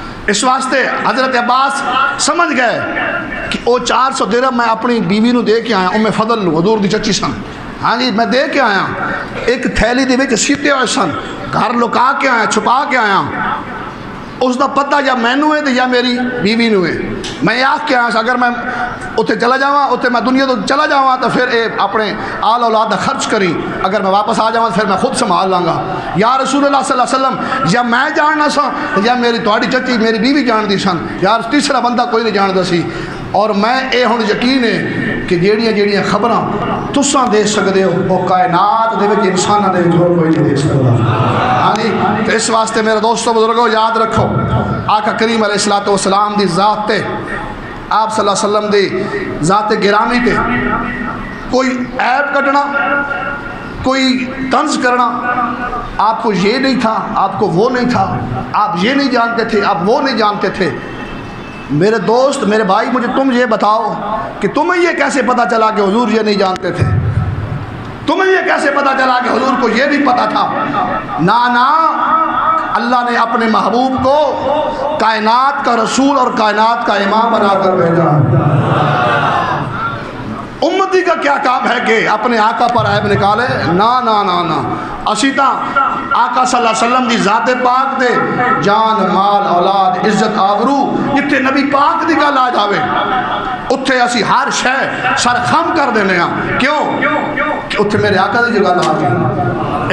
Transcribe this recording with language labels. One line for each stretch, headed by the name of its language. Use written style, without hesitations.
Punjabi: اس واسطے حضرت عباس سمجھ گئے کہ وہ 400 درہم میں اپنی بیوی نو دے کے آیا. ام فضل نو حضور دی چچی سن. ہاں جی میں دے کے آیا. ایک تھیلی دے وچ سیتے ہوئے سن. گھر لکا کے آیا چھپا کے آیا. اس دا پتہ یا مینوں ہے یا میری بیوی نو ہے. میں آکھ کے آیا اگر میں اتنے چلا جاواں اتنے میں دنیا تو چلا جاواں تو پھر اے اپنے آل اولاد خرچ کری. اگر میں واپس آ جاواں پھر میں خود سنبھال لاں گا. یا رسول اللہ صلی اللہ علیہ وسلم یا میں جاننا سا یا میری تہاڈی چچی میری بیوی جان دی سن. یار تیسرا بندہ کوئی نہیں جاندا سی. اور میں اے ہن یقین ہے کہ جیڑیاں خبراں تساں دے سکدے ہو وہ کائنات دے وچ انساناں دے وچ کوئی نہیں دے سکدا. ہاں جی تو اس واسطے میرے دوستو بزرگو یاد رکھو آقا کریم علیہ الصلوۃ والسلام دی ذات تے آپ صلی اللہ علیہ وسلم دی ذات گرامی تے کوئی عیب کٹنا کوئی طنز کرنا
Urdu: آپ کو یہ نہیں تھا آپ کو وہ نہیں تھا آپ یہ نہیں جانتے تھے
Punjabi: آپ وہ نہیں جانتے تھے.
Urdu: میرے دوست میرے بھائی مجھے تم یہ بتاؤ کہ تمہیں یہ کیسے پتہ چلا کہ حضور یہ نہیں جانتے تھے. تمہیں یہ کیسے پتہ چلا کہ حضور کو یہ نہیں پتہ تھا. نا اللہ نے اپنے محبوب کو کائنات کا رسول اور کائنات کا امام بنا کر بھیجا. امتی کا کیا کام ہے کہ اپنے آقا پر عیب نکالے.
Punjabi: نا اسی طرح آقا صلی اللہ علیہ وسلم دی ذات پاک دے جان مال اولاد عزت آبرو جتنے نبی پاک دی گل آ جاوے اتھے اسی ہر شے سر خم کر دینے ہیں. کیوں کہ اتھے میرے آقا دی جو گل آ جائے.